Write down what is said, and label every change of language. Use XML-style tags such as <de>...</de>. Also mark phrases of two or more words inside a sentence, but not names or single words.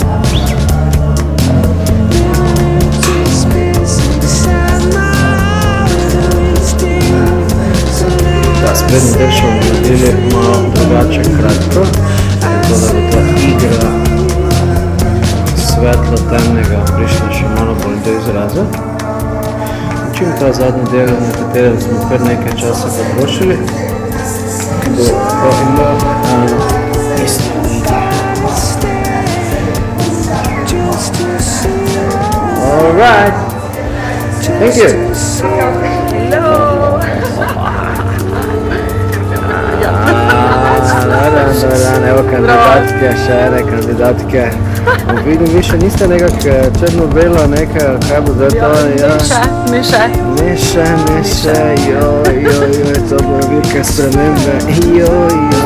<sl>Sprednji del še bomo naredili malo drugače kratko, tako da bo ta igra svetlo-temnega prišla še malo bolj do izraza. Učim ta zadnji del, na katerem smo kar nekaj časa potrošili, bo pa imel isto igro.</sl> <en>Alright, thank you. Hello.</en> <sl>Evo kandidatke, še ene kandidatke. Vidim, vi še niste nekak črno-belo, kaj bo zdaj to? Meše, joj, to bo velike spremembe, joj.</sl>